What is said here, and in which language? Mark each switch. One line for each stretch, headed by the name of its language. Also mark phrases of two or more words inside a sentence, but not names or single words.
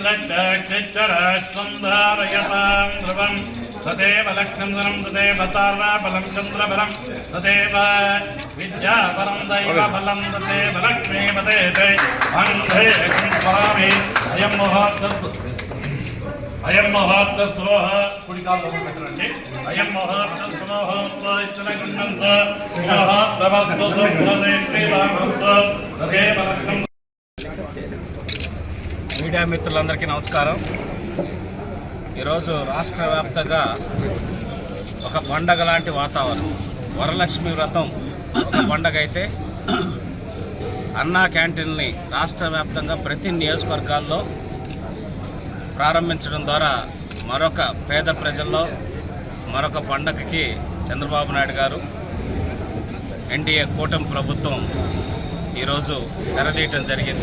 Sanskrit: इंद्रचक्षरस्वंधारयतां ध्रुवं तदेव लक्ष्मणं तदेव ताराबलं चन्द्रबलं तदेव विद्याबलं दैवबलं तदेव लक्ष्मीपते वन्दे स्वामी अयं मुहूर्तस्वः कुडिकालो పెట్టండి अयं मुहूर्तस्वः इष्टनगुण्डन्त मुहूर्तवस्तु सुप्रदेत्रिवामस्त तदेव लक्ष्मणं.
Telugu: మీడియా మిత్రులందరికీ నమస్కారం. ఈరోజు రాష్ట్ర వ్యాప్తంగా ఒక పండగ లాంటి వాతావరణం. వరలక్ష్మి వ్రతం ఒక పండగ అయితే అన్నా క్యాంటీన్ని రాష్ట్ర వ్యాప్తంగా ప్రతి నియోజకవర్గాల్లో ప్రారంభించడం ద్వారా మరొక పేద ప్రజల్లో మరొక పండగకి చంద్రబాబు నాయుడు గారు ఎన్డీఏ కూటమి ప్రభుత్వం ఈరోజు తెరదీయటం జరిగింది.